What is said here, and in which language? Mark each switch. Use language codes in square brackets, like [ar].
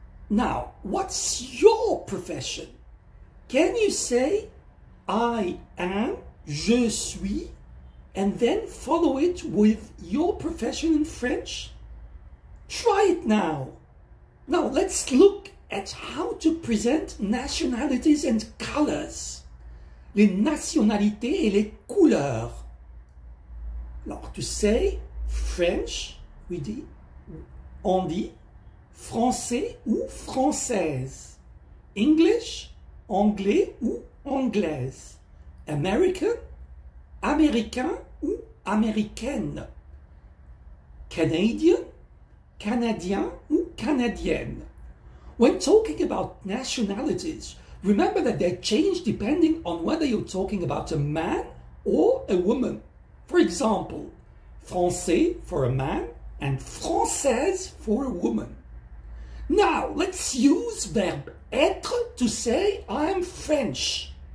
[en] Now, what's your profession? Can you say, I am, [fr] je suis, [en] and then follow it with your profession in French? Try it now. Now, let's look at how to present nationalities and colors. [fr] Les nationalités et les couleurs. Alors, [en] to say French, [fr] on dit français ou française. English, anglais ou anglaise, American, américain ou américaine, Canadian, canadien ou canadienne. [en] When talking about nationalities, remember that they change depending on whether you're talking about a man or a woman. For example, Français for a man and Française for a woman. Now, let's use verb être to say I'm French.